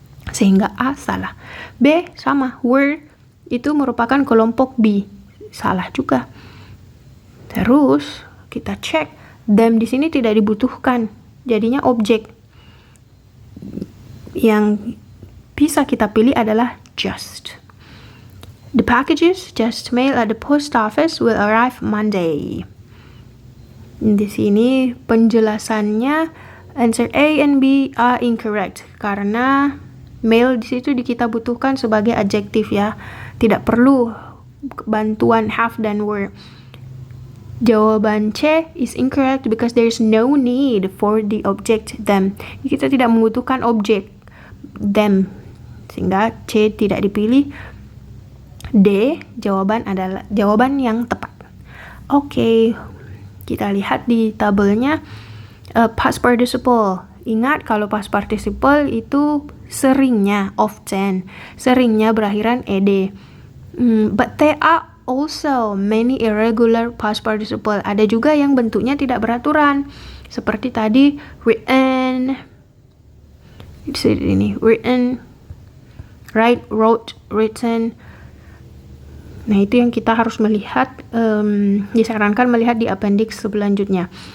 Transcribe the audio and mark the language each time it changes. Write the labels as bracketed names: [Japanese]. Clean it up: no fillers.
[Indonesian] Sehingga A salah. B sama, were itu merupakan kelompok B. Salah juga. Terus kita cek, them di sini tidak dibutuhkan. Jadinya objek. Yang bisa kita pilih adalah just. [English] The packages just mailed at the post office will arrive Monday. [Indonesian] Di sini penjelasannya [English] answer A and B are incorrect [Indonesian] karena mail di situ kita butuhkan sebagai adjektif ya. Tidak perlu bantuan have dan were. [English] Jawaban C is incorrect because there is no need for the object them. [Indonesian] Kita tidak membutuhkan objek them. Sehingga C tidak dipilih. D jawaban adalah jawaban yang tepat. Oke. Kita lihat di tabelnya past participle. Ingat kalau past participle itu seringnya, often, seringnya berakhiran ed. [English] But there are also many irregular past participle. [Indonesian] Ada juga yang bentuknya tidak beraturan. Seperti tadi written, ini written, write, wrote, written. Nah, itu yang kita harus melihat, disarankan melihat di appendix selanjutnya.